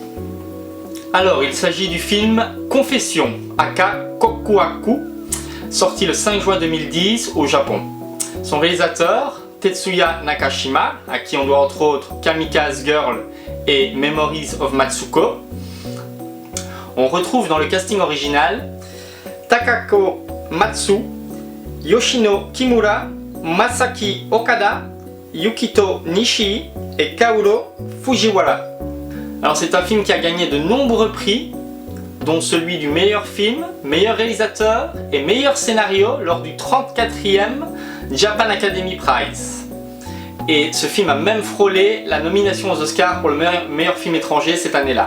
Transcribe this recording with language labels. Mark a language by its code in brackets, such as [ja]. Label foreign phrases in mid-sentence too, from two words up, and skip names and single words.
[fr] Alors, il s'agit du film Confession, aka Kokuhaku, sorti le 5 juin 2010 au Japon. Son réalisateur, Tetsuya Nakashima, à qui on doit entre autres Kamikaze Girl et Memories of Matsuko. On retrouve dans le casting original Takako Matsu, Yoshino Kimura, Masaki Okada, Yukito Nishii et Kaoru Fujiwara. Alors c'est un film qui a gagné de nombreux prix, dont celui du meilleur film, meilleur réalisateur et meilleur scénario lors du 34e Japan Academy Prize. Et ce film a même frôlé la nomination aux Oscars pour le meilleur film étranger cette année-là.